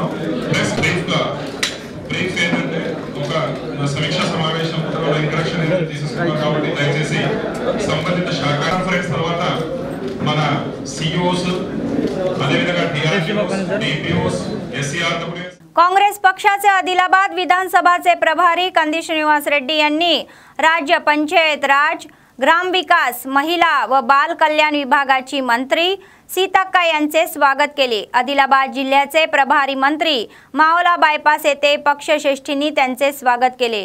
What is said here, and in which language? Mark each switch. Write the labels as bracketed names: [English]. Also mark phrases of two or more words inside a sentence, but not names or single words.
[English] plus brief [Telugu] ఏంటంటే ఒక సమీక్ష సమావేశం తర్వాత ఇంట్రడక్షన్ తీసుకున్నాం కాబట్టి దయచేసి సంబంధిత శాఖ కాన్ఫరెన్స్ తర్వాత మన సిఇఓస్, అదేవిధంగా డిఆర్డీఓస్, డిపిఓస్, ఎస్సీఆర్డబ్ల్యూఎస్। [Marathi] काँग्रेस पक्षाचे आदिलाबाद विधानसभाचे प्रभारी कांदी श्रीनिवास रेड्डी यांनी राज्य पंचायत राज, ग्रामविकास, महिला व बाल कल्याण विभागाची मंत्री सीताक्का यांचे स्वागत केले। आदिलाबाद जिल्ह्याचे प्रभारी मंत्री मावला बायपास येथे पक्षश्रेष्ठींनी त्यांचे स्वागत केले।